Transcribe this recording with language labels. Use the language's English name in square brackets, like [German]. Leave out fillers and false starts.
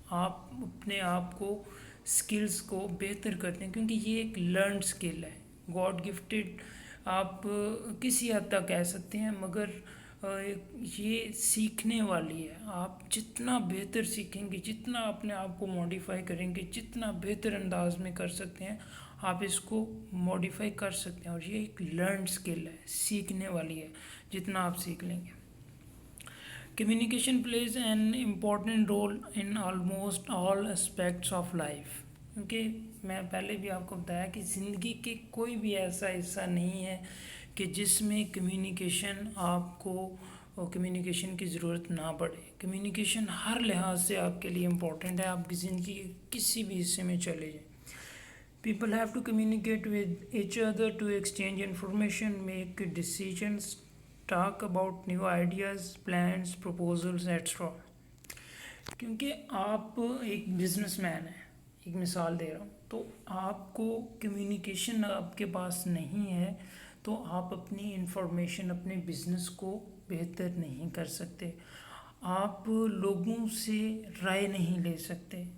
[Urdu] آپ اپنے آپ کو سکلز کو بہتر کرتے ہیں کیونکہ یہ ایک لرنڈ سکل ہے, [English] God gifted [Urdu] آپ کسی حد تک کہہ سکتے ہیں, مگر یہ سیکھنے والی ہے. آپ جتنا بہتر سیکھیں گے, جتنا اپنے آپ کو موڈیفائی کریں گے, جتنا بہتر انداز میں کر سکتے ہیں آپ اس کو موڈیفائی کر سکتے ہیں. اور یہ ایک لرنڈ سکل ہے, سیکھنے والی ہے. جتنا آپ سیکھ لیں گے. [English] Communication plays an important role in almost all aspects of life. [Urdu] کیونکہ میں پہلے بھی آپ کو بتایا کہ زندگی کے کوئی بھی ایسا حصہ نہیں ہے کہ جس میں آپ کو کمیونیکیشن کی ضرورت نہ پڑے. کمیونیکیشن ہر لحاظ سے آپ کے لیے امپورٹنٹ ہے. آپ کی زندگی کے کسی بھی حصے میں چلے جائیں. [English] People have to communicate with each other to exchange information, make decisions, talk about new ideas, plans, proposals, etc. [Urdu] کیونکہ آپ ایک بزنس مین ہیں, ایک مثال دے رہا ہوں, تو آپ کو کمیونیکیشن آپ کے پاس نہیں ہے تو آپ اپنی انفارمیشن اپنے بزنس کو بہتر نہیں کر سکتے. آپ لوگوں سے رائے نہیں لے سکتے.